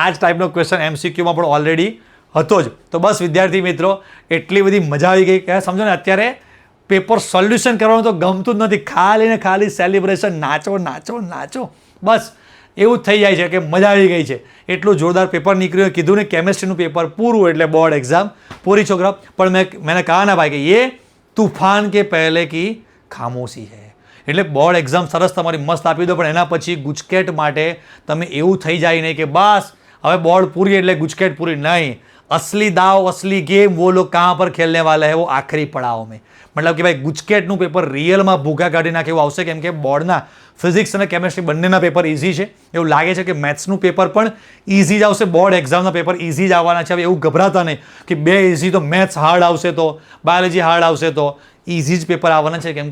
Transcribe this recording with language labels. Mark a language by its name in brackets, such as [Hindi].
[Gujarati] આ જ ટાઈપનો ક્વેશ્ચન MCQમાં પણ ઓલરેડી હતો જ. તો બસ વિદ્યાર્થી મિત્રો, એટલી બધી મજા આવી ગઈ કે સમજો ને અત્યારે પેપર સોલ્યુશન કરવાનું તો ગમતું જ નથી, ખાલી ને ખાલી સેલિબ્રેશન, નાચો નાચો નાચો, બસ એવું જ થઈ જાય છે કે મજા આવી ગઈ છે. એટલું જોરદાર પેપર નીકળ્યું. કીધું ને કેમિસ્ટ્રીનું પેપર પૂરું એટલે બોર્ડ એક્ઝામ પૂરી છોકરા. [Hindi] પણ मैंने कहा ना भाई કે ये तूफान के पहले की खामोशी है. [Gujarati] એટલે બોર્ડ એક્ઝામ સરસ તમારી મસ્ત આપી દો, પણ એના પછી ગુજકેટ માટે તમે એવું થઈ જાય નહીં કે બસ હવે બોર્ડ પૂરી એટલે ગુજકેટ પૂરી. [Hindi] નહીં, असली दाव असली गेम वो लोग कहाँ पर खेलने वाला है वो आखिरी पड़ाव में. [Gujarati] મતલબ કે ભાઈ ગુજકેટનું પેપર રિયલમાં ભૂકા કાઢી નાખે એવું આવશે, કેમ કે બોર્ડના ફિઝિક્સ અને કેમેસ્ટ્રી બંનેના પેપર ઇઝી છે. એવું લાગે છે કે મેથ્સનું પેપર પણ ઇઝી જ આવશે, બોર્ડ એક્ઝામના પેપર ઇઝી જ આવવાના છે. હવે એવું ગભરાતા નહીં કે 2 ઇઝી તો મેથ્સ હાર્ડ આવશે તો બાયોલોજી હાર્ડ આવશે, તો ઇઝી જ પેપર આવવાના છે.